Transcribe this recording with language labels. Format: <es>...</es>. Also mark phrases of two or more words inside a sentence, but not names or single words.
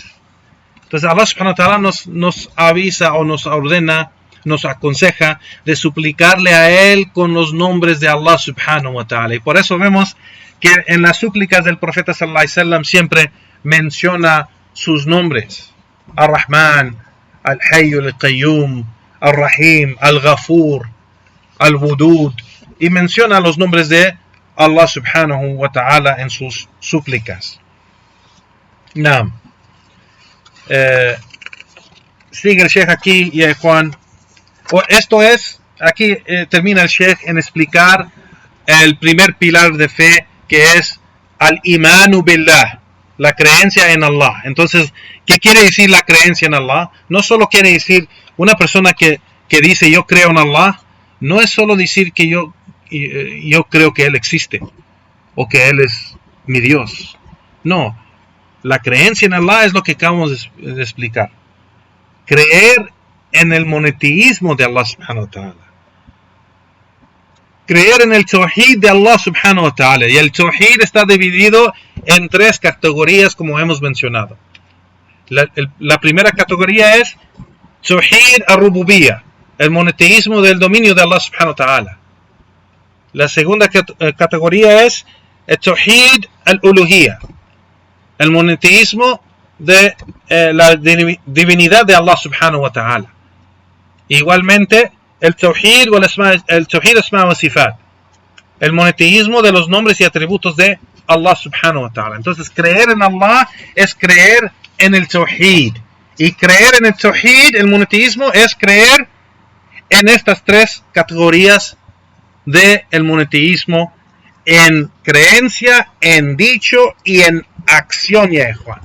<es>Entonces Allah</es> <ar>سبحانه وتعالى</ar> <es>nos avisa o nos ordena, nos aconseja de suplicarle a él con los nombres de Allah</es> <ar>سبحانه وتعالى.</ar> <es>Y por eso vemos que en las súplicas del profeta</es> <ar>صلى الله عليه وسلم</ar> <es>siempre menciona sus nombres: Ar-Rahman, Al-Hayy Al-Qayyum, Ar-Rahim, Al-Ghafur, Al-Wudud, y menciona los nombres de Allah</es> <ar>سبحانه وتعالى</ar> <es>en sus súplicas. Sigue el Sheikh aquí, y Juan. Esto es, aquí termina el Sheikh en explicar el primer pilar de fe, que es</es> <ar>الإيمان بالله,</ar> <es>la creencia en Allah. Entonces, ¿qué quiere decir la creencia en Allah? No solo quiere decir una persona que dice yo creo en Allah, no es solo decir que yo creo que Él existe o que Él es mi Dios. No, la creencia en Allah es lo que acabamos de explicar. Creer en el monoteísmo de Allah</es> <ar>سبحانه وتعالى.</ar> <es>Creer en el tawhid de Allah</es> <ar>سبحانه وتعالى.</ar> <es>Y el tawhid está dividido en 3 categorías, como hemos mencionado. La primera categoría es</es> <ar>توحيد الربوبية,</ar> <es>el monoteísmo del dominio de Allah</es> <ar>سبحانه وتعالى.</ar> <es>La segunda categoría es el</es> <ar>توحيد الألوهية,</ar> <es>el monoteísmo de la divinidad de Allah</es> <ar>سبحانه وتعالى.</ar> <es>Igualmente el</es> <ar>توحيد أسماء وصفات,</ar> <es>el monoteísmo de los nombres y atributos de Allah</es> <ar>سبحانه وتعالى.</ar> <es>Entonces, creer en Allah es creer en el tawhid, y creer en el tawhid, el monoteísmo, es creer en estas 3 categorías del monoteísmo, en creencia, en dicho y en acción, ya Juan.</es>